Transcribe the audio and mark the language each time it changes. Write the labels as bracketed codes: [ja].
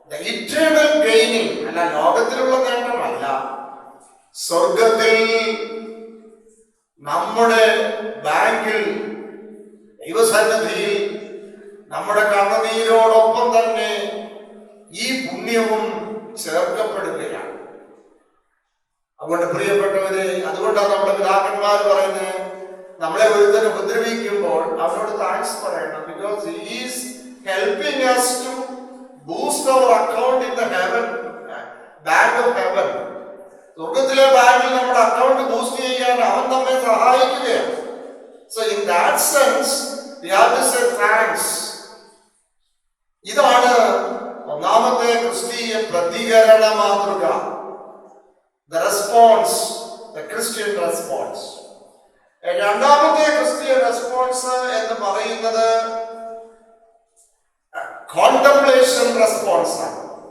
[ml] Eternal gaining അല്ല, ലോകത്തിലുള്ള നേട്ടമല്ല. സ്വർഗത്തിൽ നമ്മുടെ ബാങ്കിൽ ദൈവസന്നിധിയിൽ നമ്മുടെ കണ്ണുനീരോടൊപ്പം തന്നെ ഈ പുണ്യവും ചേർക്കപ്പെടുകയാണ്. അതുകൊണ്ട് പ്രിയപ്പെട്ടവരെ, അതുകൊണ്ടാണ് നമ്മുടെ പിതാക്കന്മാർ പറയുന്നത്, നമ്മളെ ഒരുത്തൻ ഉപദ്രവിക്കുമ്പോൾ അവനോട് താങ്ക്സ് പറയണം. [en] Because he is helping us to boost our account in the heaven, bank of heaven. [ml] സ്വർഗത്തിലെ ബാങ്കിൽ നമ്മുടെ അക്കൗണ്ട് ബൂസ്റ്റ് ചെയ്യാൻ അവൻ നമ്മെ സഹായിക്കുകയാണ്. [en] So in that sense we have to say thanks. [ml] ഇതാണ് ഒന്നാമത്തെ ക്രിസ്തീയ പ്രതികരണ മാതൃക. [en] The response, the Christian response. [ml] രണ്ടാമത്തെ ക്രിസ്തീയ റെസ്പോൺസ് എന്ന് പറയുന്നത് കോണ്ടംപ്ലേഷൻ റെസ്പോൺസ് ആണ്.